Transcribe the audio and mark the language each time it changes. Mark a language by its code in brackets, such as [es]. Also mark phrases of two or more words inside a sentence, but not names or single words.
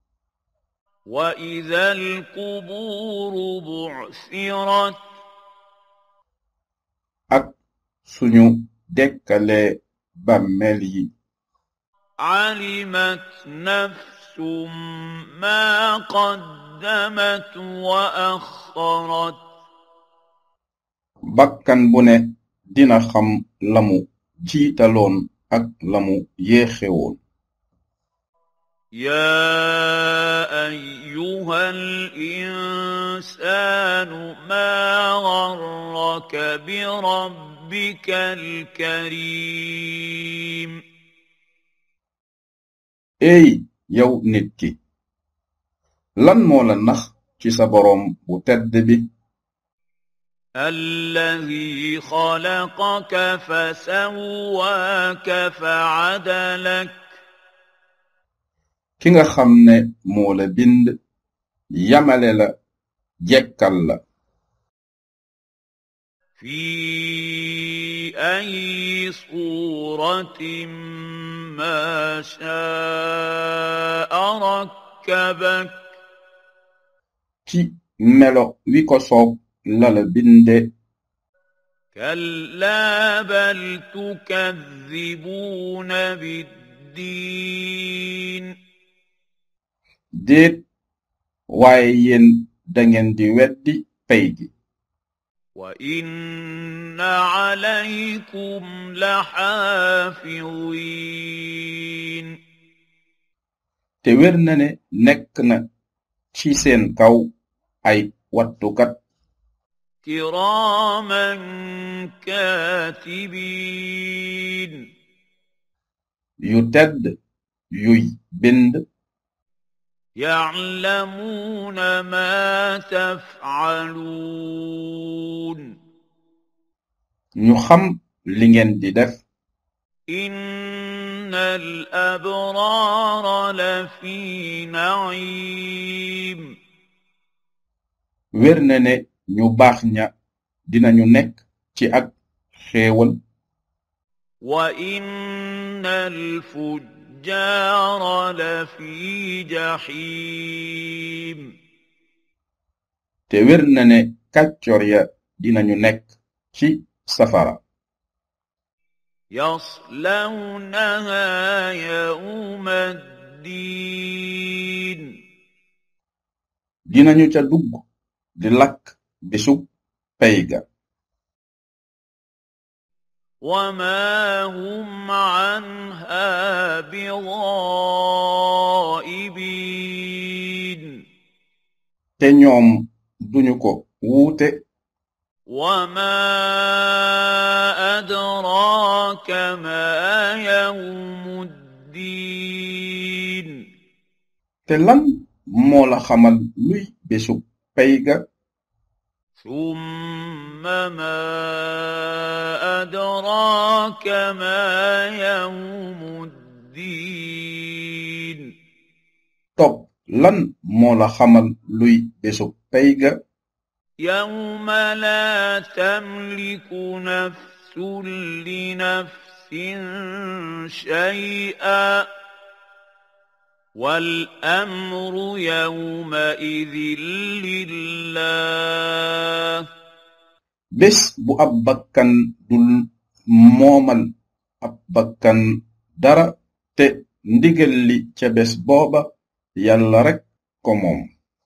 [ar] وإذا القبور بعثرت. [wo] أك سنو دكالي باملي. [ar] علمت نفس ما قدمت وأخرت. [wo] bakkan bu ne dina xam lamu jiitaloon ak lamu yéexewoon. [ar] يا أيها الإنسان ما غرك بربك الكريم. [wo] ey yow nit ki lan moo la nax ci sa boroom bu tedd bi. [ar] الذي خلقك فسواك فعدلك. [wo] ki nga xam ne moo la bind yamale la jekkal la. [ar] في أي صورة ما شاء ركبك. [wo] ci melo wi ko soob la la binde. [ar] كلا بل تكذبون بالدين. [wo] déet waaye yéen dangeen di weddi pay gi. [ar] وإن عليكم لحافظين. [wo] te wér na ne nekk na ci seen kaw ay wattukat. [ar] كراما كاتبين. [wo] yu tedd yuy bind. [ar] يعلمون ما تفعلون. [wo] ñu xam li ngeen di def. [ar] إن الأبرار لفي نعيم. [wo] wér na ne ñu baax ña dinañu nekk ci ak xéewal. [ar] وإن الفجار لفي جحيم. [wo] te wér na ne kàccor ya dinañu nekk ci safara. [ar] يصلونها يوم الدين. [wo] dinañu ca dugg di lakk bisub pay ga. [ar] وما هم عنها بغائبين. [wo] te ñoom duñu ko wuute. [ar] وما أدراك ما يوم الدين. [wo] te lan moo la xamal luy bisub pay ga. [ar] ثم ما أدراك ما يوم الدين. [wo] topp lan moo la xamal luy bisub pay ga. [ar] يوم لا تملك نفس لنفس شيئا والأمر يومئذ لله. [wo] bés bu ab bakkan dul moomal ab bakkan dara te ndigal li ca bés booba yàlla rekk ko moom.